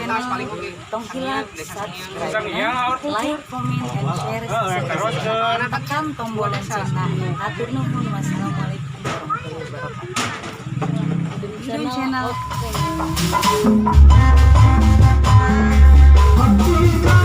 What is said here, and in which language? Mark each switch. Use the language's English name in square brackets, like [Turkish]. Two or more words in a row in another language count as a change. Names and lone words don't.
[Sundanese] tong hilap [English] subscribe like comment and share [Sundanese] tekan tombol loncengna atur nuhun [Arabic] والسلام عليكم ورحمة الله وبركاته [Sundanese] channel